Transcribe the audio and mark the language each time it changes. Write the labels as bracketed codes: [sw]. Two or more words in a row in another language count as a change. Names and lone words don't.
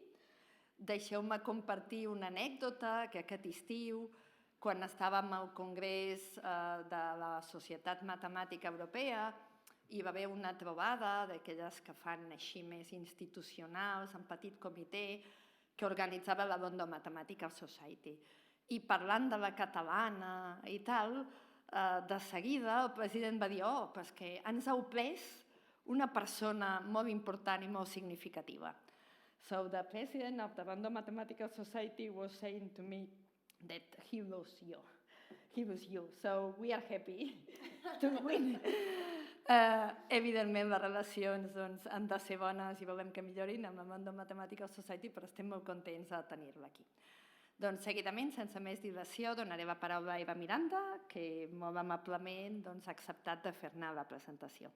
[ca] Deixeu-me compartir una anècdota que aquest estiu, quan estàvem al Congrés de la Societat Matemàtica Europea, hi va haver una trobada d'aquelles que fan així més institucionals, en petit comitè, que organitzava la London Mathematical Society. I parlant de la catalana i tal, de seguida el president va dir però és que ens heu pres una persona molt important i molt significativa. [en] So the president of the London Mathematical Society was saying to me that he was you. So we are happy to win. [ca] Evidentment les relacions han de ser bones i volem que millorin amb la London Mathematical Society, però estem molt contents de tenir-la aquí. Seguidament, sense més dilació, donaré la paraula a Eva Miranda, que molt amablement ha acceptat de fer-ne la presentació.